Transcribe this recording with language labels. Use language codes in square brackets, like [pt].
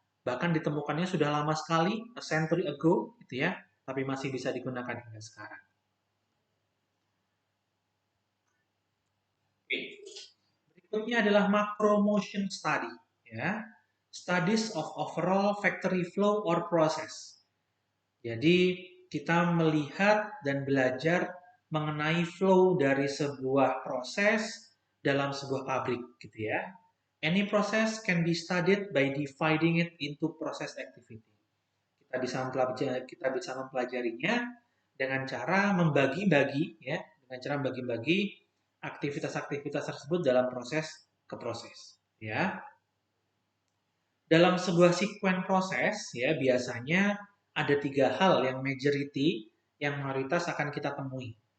[id] Bahkan ditemukannya sudah lama sekali, [en] a century ago, [id] gitu ya, tapi masih bisa digunakan hingga sekarang. Oke. Berikutnya adalah macro motion study, ya. [en] Studies of overall factory flow or process. [id] Jadi kita melihat dan belajar mengenai flow dari sebuah proses dalam sebuah pabrik, gitu ya. [en] Any process can be studied by dividing it into process activity. [id] Kita bisa mempelajarinya dengan cara membagi-bagi, ya, dengan cara membagi-bagi aktivitas-aktivitas tersebut dalam proses ke proses, ya. Dalam sebuah sekuen proses, ya, biasanya ada tiga hal yang majority, yang mayoritas akan kita temui.